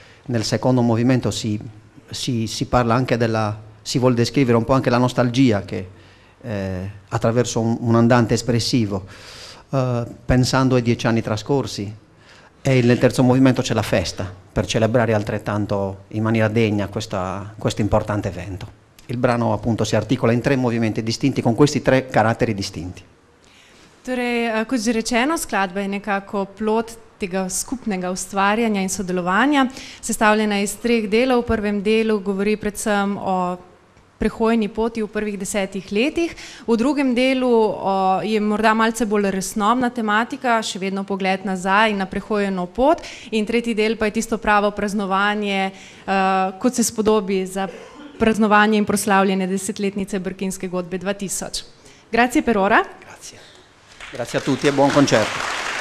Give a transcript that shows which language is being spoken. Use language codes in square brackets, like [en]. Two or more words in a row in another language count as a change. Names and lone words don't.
[it] Nel secondo movimento si parla anche si vuol descrivere un po' anche la nostalgia che attraverso un andante espressivo, pensando ai 10 anni trascorsi, e nel terzo movimento c'è la festa, per celebrare altrettanto in maniera degna questo importante evento. Il brano appunto si articola in 3 movimenti distinti con questi 3 caratteri distinti. [sl] Torej, kot že rečeno, skladba je nekako plod tega skupnega ustvarjanja in sodelovanja, sestavljena iz 3 delov. V prvem delu govori predvsem o prehojni poti v prvih 10 letih, v drugem delu je morda malce bolj resnobna tematika, še vedno pogled nazaj na prehojeno pot, in tretji del pa je tisto pravo praznovanje, kot se spodobi za praznovanje in proslavljanje 10-letnice Brkinske godbe 2000. [it] Grazie per ora. Grazie. Grazie a tutti e buon concerto.